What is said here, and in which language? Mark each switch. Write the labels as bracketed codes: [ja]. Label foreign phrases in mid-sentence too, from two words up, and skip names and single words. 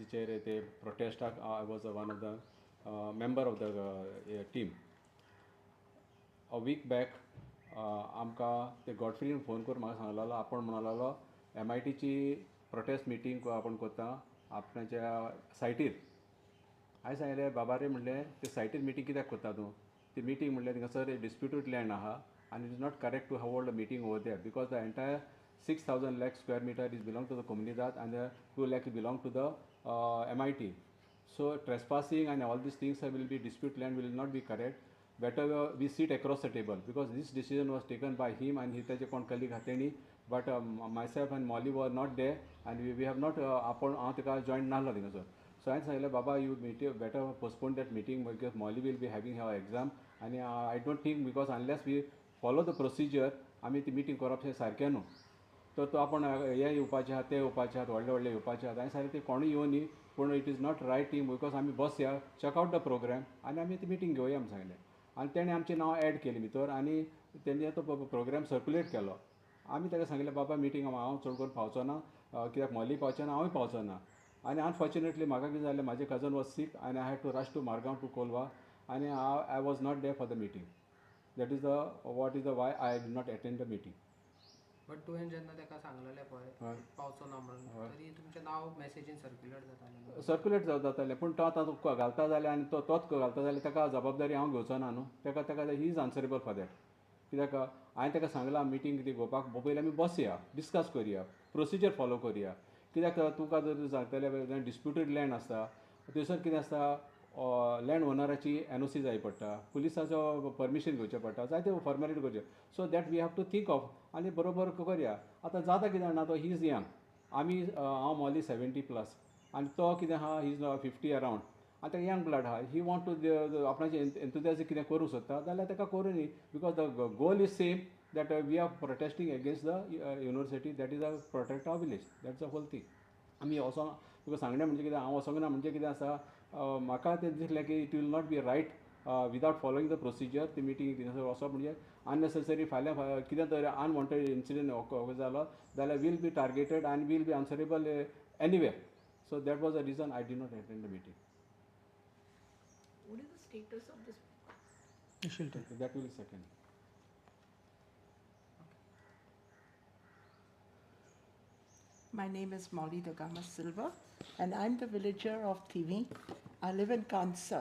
[kok] बेसिचेर ते प्रोटेस्टाक [en] I was one of the member of the team. A week back [kok] आमकां ते गॉडफ्रीन फोन करून म्हाका सांगलेलो आपण म्हणलेलो MITची [en] protest meeting [kok] आपण करता आपणाच्या सायटीर. हांवें सांगलें बाबा रे म्हणलें ते सायटीर मिटींग कित्याक करता तूं ती मिटींग म्हणलें थिंगासर [en] disputed land [kok] आहा आनी [en] it is not correct to hold a meeting over there because the entire 6,000 lakh square meter is belong to the comunidad and the 2 lakh belong to the MIT. So trespassing and all these things will be dispute land will not be correct. Better we sit across the table because this decision was taken by him and his colleague Hateni, but myself and Molly were not there and we have not joined nala sir. So I said Baba you better postpone that meeting because Molly will be having her exam and I don't think because unless we follow the procedure [kok] आम्ही ती मिटींग करप सारकें न्हू तर तो आपण हे येवपाचे आहात ते येवपाचे आहात व्हडले व्हडले येवपाचे आहात हांवें सांगलें ते कोणूय येवं न्ही पूण [en] it is not right thing because [kok] आमी बसया [en] checkout the program [kok] आनी आमी ती मिटींग घेवया म्हण सांगलें आनी तेणें आमचें नांव एड केलें भितर आनी तेणें तो प्रोग्राम सर्क्युलेट केलो आमी ताका सांगलें बाबा मिटींग हांव चड करून पावचो ना कित्याक मोली पावचें ना हांवूय पावचो ना आनी अनफॉर्च्युनेटली म्हाका कितें जालें म्हाजें [en] cousin was sick [kok] आनी [en] I had to rush to Margao to Colva [kok] आनी [en] I was not there for the meeting that is the what is the why I did not attend the meeting. [kok] बट तुवें जेन्ना ताका सांगलेलें पळय पावचो ना म्हणून तरी तुमचें नांव मॅसेजीन सर्क्युलेट जातालें पूण तो आतां घालता जाल्यार आनी तोच घालता जाल्यार ताका जबाबदारी हांव घेवचो ना न्हू ताका [en] he is answerable for that [kok] कित्याक हांवें ताका सांगलां मिटींग कितें घेवपाक पयलीं आमी बसया डिस्कस करया [en] procedure follow [kok] करया कित्याक तुका जर सांगतले [en] disputed land [kok] आसता थंयसर कितें आसता लँड ओनराची NOC जाय पडटा पुलिसाचो परमिशन घेवचें पडटा जायते फॉर्मेलिटी करचे [en] so that we have to think of [kok] आनी बरोबर करया आतां जाता कितें जाणा तो [en] he is young [kok] आमी हांव मोली 70+ आनी तो कितें आहा [en] he is 50 around [kok] आनी ताका [en] young blood [kok] आहा [en] he want to [kok] आपणाचें एन्थुजियाझम कितें करूंक सोदता जाल्यार ताका करूं न्ही बिकॉज [en] the goal is same that we are protesting against the university that is a protect our village that's a whole thing [kok] आमी वचोंक तुका सांगणें म्हणजे कितें हांव वचोंक ना म्हणजे कितें आसा म्हाका तें दिसलें की [en] it will not be right without following the procedure [kok] ती मिटींग थिंगासर वचप म्हणजे अननेसेसरी फाल्यां कितें तरी [en] unwanted incident [kok] जालो जाल्यार [en] will be targeted आनी will be answerable anywhere so that was the reason I did not attend the meeting. What is the status of this? That will second. My name is Molly Dogama Silva, and I'm the villager of Thivi. I live in Kansa.